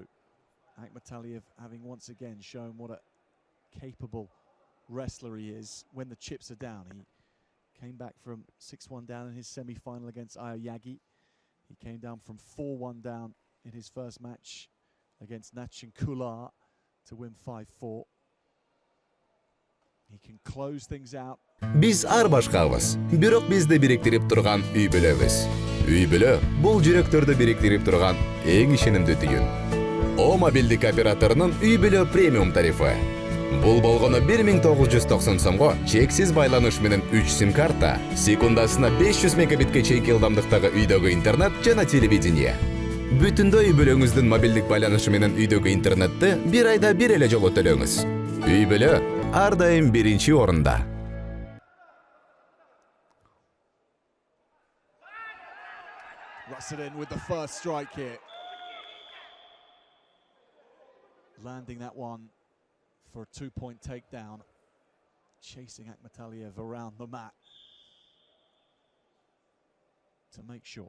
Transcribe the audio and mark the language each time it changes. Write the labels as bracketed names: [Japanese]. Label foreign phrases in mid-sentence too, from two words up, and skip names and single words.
[English] Akmateliev having once again shown what a capable wrestler he is when the chips are down. He came back from 6-1 down in his semi-final against Aoyagi. He came down from 4-1 down in his first match against Nachin Kular to win 5-4. He can close things out. [Kyrgyz] Biz ар башкабыз, бирок бизди бириктирип турган үй бүлөбүз. Үй бүлө бул жүрөктөрдү бириктирип турган эң ишенимдүү түйүн. О мобилдик операторунун үй бүлө премиум тарифы. Бул болгону 1990 сомго чексиз байланыш менен 3 сим-карта, секундасына 500 мегабитке чейинки ылдамдыктагы үйдөгү интернет жана телевидение. Бүтүндө үй бүлөңүздүн мобилдик байланышы менен үйдөгү интернетти бир айда бир эле жолу төлөңүз. Үй бүлө ар дайым биринчи орунда. [English] Rassadin with the first strike here. Landing that one for a 2-point takedown. Chasing Akmataliev around the mat to make sure.